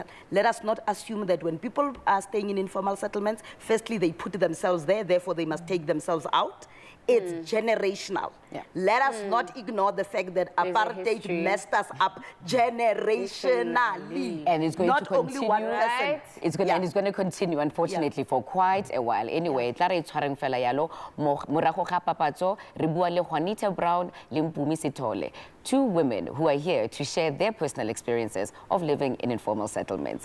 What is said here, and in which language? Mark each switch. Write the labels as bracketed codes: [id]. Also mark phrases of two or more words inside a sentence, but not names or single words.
[en] Let us not assume that when people are staying in informal settlements, firstly, they put themselves there, therefore they must take themselves out. It's generational. Let us not ignore the fact that apartheid messed us up generationally. And it's going not to continue. Only one person. It's going, and it's going to continue, unfortunately, for quite a while. Anyway, [tn] morago ga papatso, re bua le Juanita Brown le Mpumi Sithole, [en] two women who are here to share their personal experiences of living in informal settlements.